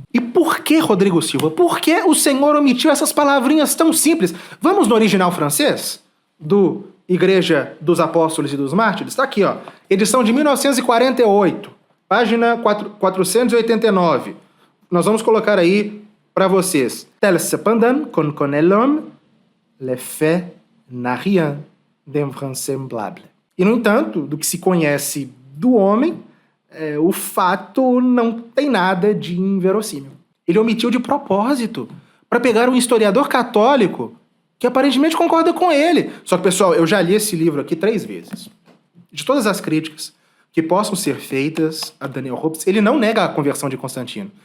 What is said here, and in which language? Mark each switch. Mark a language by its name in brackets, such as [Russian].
[Portuguese] E por que, Rodrigo Silva? Por que o Senhor omitiu essas palavrinhas tão simples? Vamos no original francês do Igreja dos Apóstolos e dos Mártires? Está aqui, ó, edição de 1948, página 489. Nós vamos colocar aí para vocês. [French] Tel cependant, qu'on connaît l'homme, le fait n'a rien d'invraisemblable. [Portuguese] E, no entanto, do que se conhece do homem, o fato não tem nada de inverossímil. Ele omitiu de propósito para pegar um historiador católico que aparentemente concorda com ele. Só que, pessoal, eu já li esse livro aqui 3 vezes. De todas as críticas que possam ser feitas a Daniel Hobbes, ele não nega a conversão de Constantino.